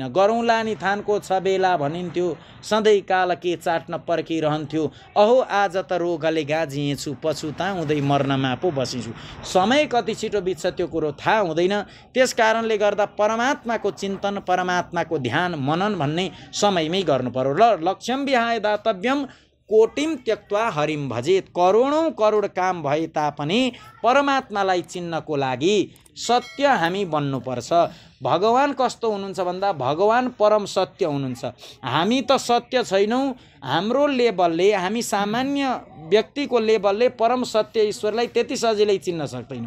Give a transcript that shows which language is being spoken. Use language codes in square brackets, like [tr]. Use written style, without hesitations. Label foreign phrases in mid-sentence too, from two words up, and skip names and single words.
[ne] गरौँला नि थानको छ बेला भनिन्थ्यो, सधैँ काल के चाट्न पर्खिरहन्थ्यो। अहो आज त रोगले गाजिएछु, पछुताउँदै मर्नमा पो बसिछु। समय कति छिटो बित्छ त्यो कुरो थाहा हुँदैन। त्यस कारणले गर्दा परमात्माको चिन्तन, परमात्माको ध्यान, मनन भन्ने समयमै गर्नु पर्यो। [sa] र लक्ष्यम विहाय दातव्यम कोटिम त्यक्त्वा हरिम भजेत। [ne] करोडौँ करोड काम भए तापनि परमात्मालाई चिन्नको लागि सत्य हामी बन्नुपर्छ। भगवान कस्तो हुनुहुन्छ भन्दा भगवान परम सत्य हुनुहुन्छ। हामी त सत्य छैनौँ, हाम्रो लेभलले, हामी सामान्य व्यक्तिको लेभलले परम सत्य ईश्वरलाई त्यति सजिलै चिन्न सक्दैनौँ।